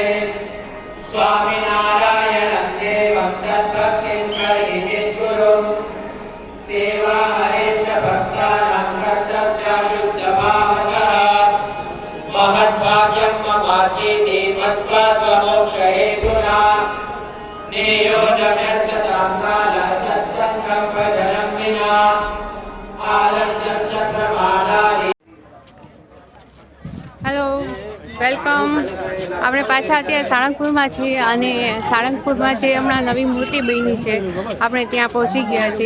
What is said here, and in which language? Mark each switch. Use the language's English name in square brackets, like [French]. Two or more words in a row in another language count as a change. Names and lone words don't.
[Sanskrit] स्वामिनारायणं देवं तद्भक्तिं करिचित् गुरुं सेवा हरेश्च भक्तानां कर्तव्या शुद्धभावतः महद्भाग्यं ममास्तीति मत्वा स्वमोक्षहेतुना नेयो न व्यर्थतां कालः सत्सङ्गं भजनं विना आलस्यं च प्रमादानि. [English] Hello, welcome. [Gujarati] આપણે પાછા અત્યારે સાળંગપુરમાં છીએ અને સાળંગપુરમાં જે હમણાં નવી મૂર્તિ બની છે આપણે ત્યાં પહોંચી ગયા છીએ.